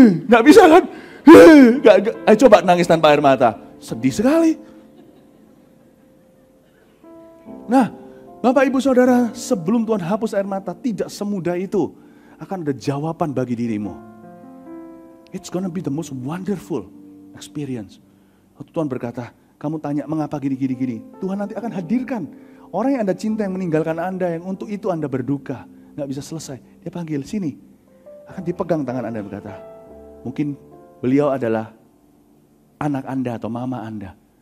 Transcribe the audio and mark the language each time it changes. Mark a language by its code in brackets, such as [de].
[id] Gak bisa kan? Ayo coba nangis tanpa air mata. Sedih sekali. Nah, Bapak, Ibu, Saudara, sebelum Tuhan hapus air mata, tidak semudah itu. Akan ada jawaban bagi dirimu. [en] It's gonna be the most wonderful experience. [id] Waktu Tuhan berkata, kamu tanya mengapa gini. Tuhan nanti akan hadirkan orang yang Anda cinta, yang meninggalkan Anda, yang untuk itu Anda berduka. Gak bisa selesai. Dia panggil, sini. akan dipegang tangan Anda dan berkata, mungkin beliau adalah anak Anda atau mama Anda.